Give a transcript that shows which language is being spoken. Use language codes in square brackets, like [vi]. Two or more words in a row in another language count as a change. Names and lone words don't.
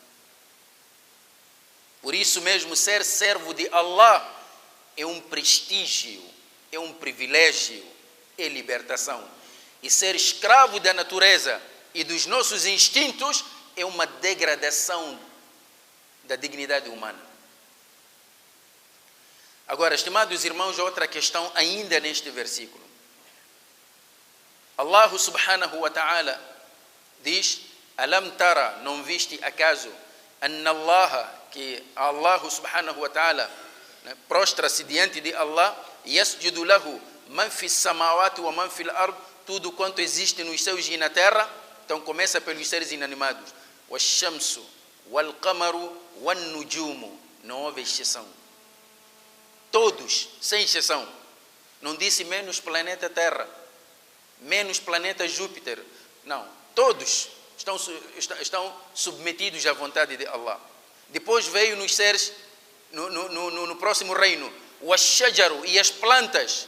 [pt] Por isso mesmo, ser servo de Allah é um prestígio, é um privilégio, é libertação. E ser escravo da natureza e dos nossos instintos é uma degradação da dignidade humana. Agora, estimados irmãos, outra questão ainda neste versículo. Allah [ar] سبحانه وتعالى [pt] diz: [ar] ألم تر, [pt] não viste acaso, [ar] أن الله, [pt] que Allah [ar] سبحانه وتعالى, [pt] prostra-se diante de Allah, [ar] يسجد له من في السماوات ومن في الأرض, [pt] tudo quanto existe nos céus e na terra. Então começa pelos seres inanimados. [ar] والشمس والقمر والنجوم, [pt] não houve exceção. Todos, sem exceção. Não disse menos planeta Terra, menos planeta Júpiter. Não, todos estão submetidos à vontade de Allah. Depois veio nos seres, no próximo reino, o ashajaru e as plantas.